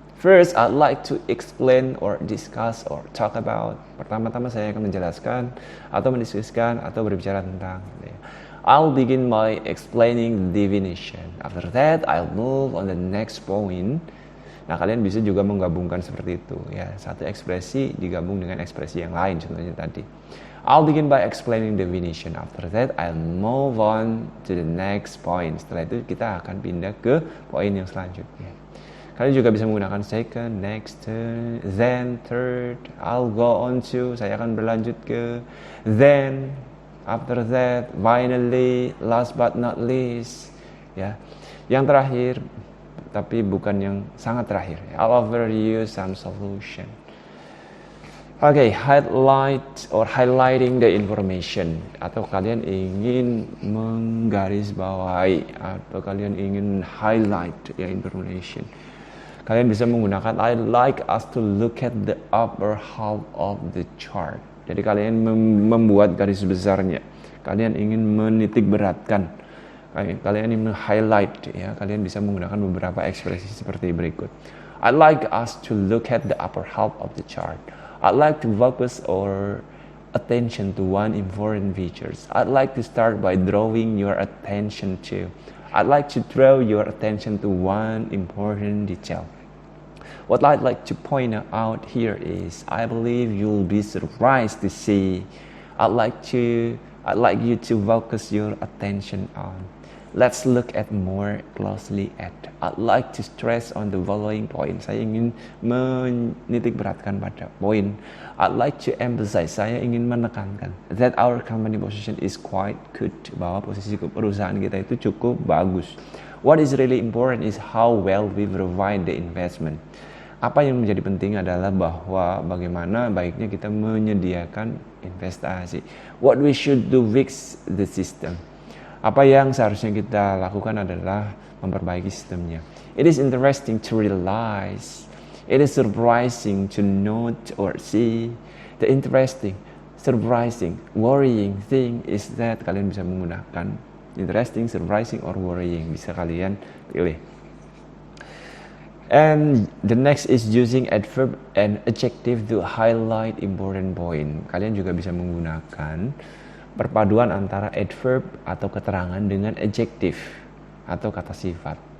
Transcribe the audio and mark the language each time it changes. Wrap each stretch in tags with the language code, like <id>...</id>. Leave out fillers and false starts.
<en>First, I'd like to explain or discuss or talk about.</en> <id>Pertama-tama saya akan menjelaskan atau mendiskusikan atau berbicara tentang.</id> <en>I'll begin by explaining the definition. After that, I'll move on the next point.</en> <id>Nah, kalian bisa juga menggabungkan seperti itu, ya. Satu ekspresi digabung dengan ekspresi yang lain, contohnya tadi.</id> <en>I'll begin by explaining the definition. After that, I'll move on to the next point.</en> <id>Setelah itu kita akan pindah ke poin yang selanjutnya. Kalian juga bisa menggunakan</id> <en>second, next, then, third. I'll go on to,</en> <id>saya akan berlanjut ke</id> <en>then, after that, finally, last but not least.</en> <id>Ya, yang terakhir, tapi bukan yang sangat terakhir.</id> <en>I'll offer you some solution. Okay, highlight or highlighting the information,</en> <id>atau kalian ingin menggarisbawahi atau kalian ingin highlight ya information. Kalian bisa menggunakan</id> <en>I'd like us to look at the upper half of the chart.</en> <id>Jadi kalian membuat garis besarnya. Kalian ingin menitik beratkan. Kalian ingin highlight ya. Kalian bisa menggunakan beberapa ekspresi seperti berikut.</id> <en>I'd like us to look at the upper half of the chart. I'd like to focus our attention to one important features. I'd like to start by drawing your attention to. I'd like to draw your attention to one important detail. What I'd like to point out here is I believe you'll be surprised to see. I'd like you to focus your attention on. Let's look at more closely at. I'd like to stress on the following point.</en> <id>Saya ingin menitik beratkan pada poin.</id> <en>I'd like to emphasize.</en> <id>Saya ingin menekankan</id> <en>that our company position is quite good.</en> <id>Bahwa posisi perusahaan kita itu cukup bagus.</id> <en>What is really important is how well we provide the investment.</en> <id>Apa yang menjadi penting adalah bahwa bagaimana baiknya kita menyediakan investasi.</id> <en>What we should do fix the system.</en> <id>Apa yang seharusnya kita lakukan adalah memperbaiki sistemnya.</id> <en>It is interesting to realize, it is surprising to note or see. The interesting, surprising, worrying thing is that</en> <id>kalian bisa menggunakan</id> <en>interesting, surprising, or worrying.</en> <id>Bisa kalian pilih.</id> <en>And the next is using adverb and adjective to highlight important point.</en> <id>Kalian juga bisa menggunakan perpaduan antara adverb atau keterangan dengan adjective atau kata sifat.</id>